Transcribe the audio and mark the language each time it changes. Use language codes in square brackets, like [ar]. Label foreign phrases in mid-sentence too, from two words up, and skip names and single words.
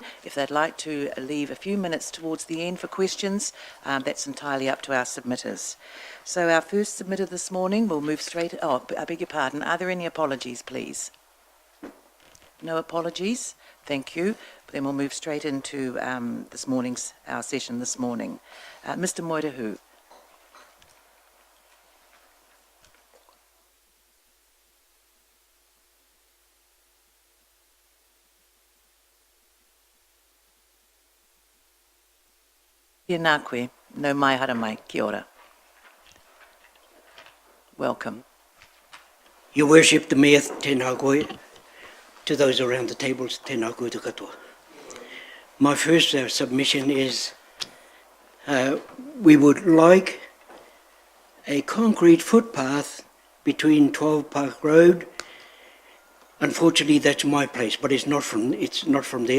[en] If they'd like to leave a few minutes towards the end for questions, that's entirely up to our submitters. So our first submitter this morning, we'll move straight... Oh, I beg your pardon. Are there any apologies, please? No apologies? Thank you. Then we'll move straight into our session this morning. Mr. Moirahu. [mi] Tēnā koe, no mai hara mai, kia ora. [en] Welcome. Your Worship, the Mayor, [mi] tēnā koe. [en] To those around the tables, [mi] tēnā koutou katoa. [en] My first submission is we would like a concrete footpath between 12 Park Road. Unfortunately, that's my place, but it's not from there.